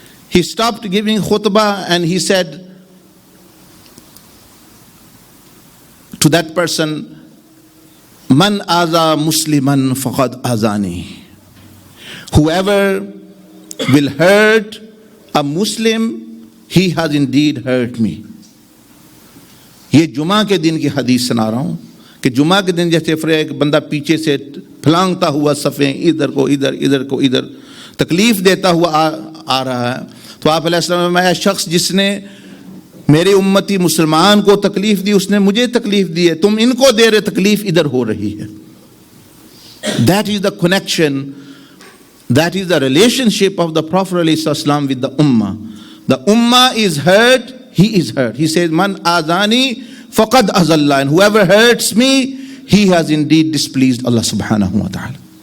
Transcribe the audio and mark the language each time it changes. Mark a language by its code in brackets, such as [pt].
[en] He stopped giving khutbah and he said to that person, [ar] Man aza musliman faqad azani. [en] Whoever will hurt a Muslim, he has indeed hurt me. [ur] یہ جمعہ کے دن کی حدیث سنا رہا ہوں کہ جمعہ کے دن جیسے ایک بندہ پیچھے سے پھلانگتا ہوا صفیں ادھر کو ادھر ادھر کو ادھر تکلیف دیتا ہوا آ رہا ہے، تو آپ علیہ السلام نے فرمایا شخص جس نے میرے امتی مسلمان کو تکلیف دی اس نے مجھے تکلیف دی ہے، تم ان کو دے رہے، تکلیف ادھر ہو رہی ہے. [en] That is the connection, that is the relationship of the Prophet ﷺ with the Ummah. The Ummah is hurt, he is hurt. He says, [ar] Man azani faqad azallah, [en] and whoever hurts me, he has indeed displeased Allah subhanahu wa ta'ala.